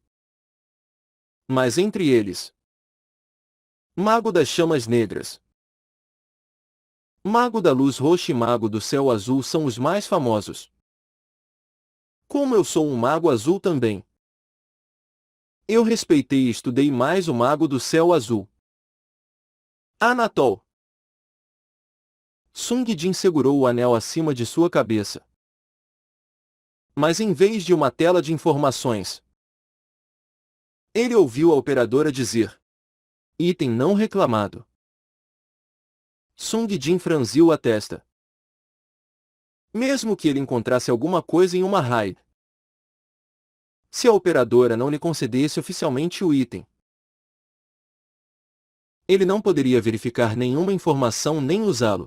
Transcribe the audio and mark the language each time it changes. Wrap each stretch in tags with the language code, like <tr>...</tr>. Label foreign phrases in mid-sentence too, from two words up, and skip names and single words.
<pt>Mas entre eles, Mago das Chamas Negras, Mago da Luz Roxa e Mago do Céu Azul são os mais famosos. Como eu sou um mago azul também, eu respeitei e estudei mais o Mago do Céu Azul. Anatol. Sung Jin segurou o anel acima de sua cabeça. Mas em vez de uma tela de informações, Ele ouviu a operadora dizer: item não reclamado. Sung Jin franziu a testa. Mesmo que ele encontrasse alguma coisa em uma RAID, se a operadora não lhe concedesse oficialmente o item, ele não poderia verificar nenhuma informação nem usá-lo.</pt>